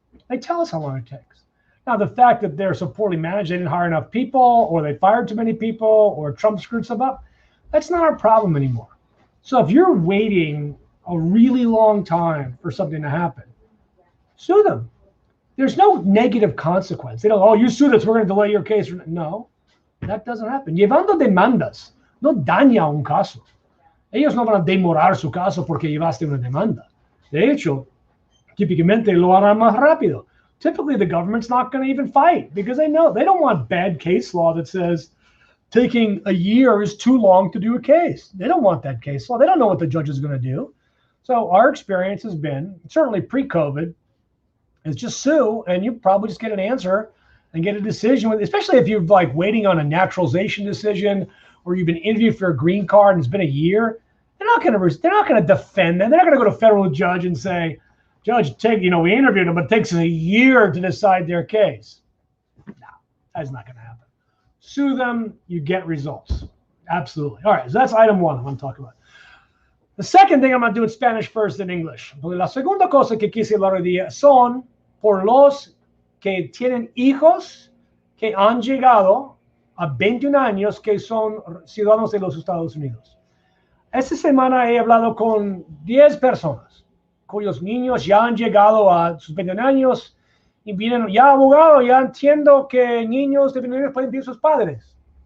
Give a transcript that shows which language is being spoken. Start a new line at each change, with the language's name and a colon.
English: They tell us how long it takes. Now, the fact that they're so poorly managed, they didn't hire enough people, or they fired too many people, or Trump screwed stuff up, that's not our problem anymore. So if you're waiting a really long time for something to happen, sue them. There's no negative consequence. They don't, oh, you sued us, we're going to delay your case. No. That doesn't happen.
Spanish: Llevando demandas no daña un caso. Ellos no van a demorar su caso porque llevaste una demanda. De hecho, típicamente lo harán más rápido.
English: Typically, the government's not going to even fight because they know they don't want bad case law that says taking a year is too long to do a case. They don't want that case law. They don't know what the judge is going to do. So our experience has been, certainly pre-COVID, is just sue and you probably just get an answer and get a decision, especially if you're like waiting on a naturalization decision or you've been interviewed for a green card and it's been a year. They're not going to defend them. They're not going to go to a federal judge and say, Judge, we interviewed them, but it takes a year to decide their case. No, that's not going to happen. Sue them, you get results. Absolutely. All right, so that's item one I want to talk about. The second thing I'm going to do in Spanish first in English.
Spanish: La segunda cosa que quise hablar hoy día son por los que tienen hijos que han llegado a 21 años que son ciudadanos de los Estados Unidos. Esta semana he hablado con 10 personas cuyos niños ya han llegado a sus 21 años y vienen, ya abogado, ya entiendo que niños de 21 años pueden pedir a sus padres.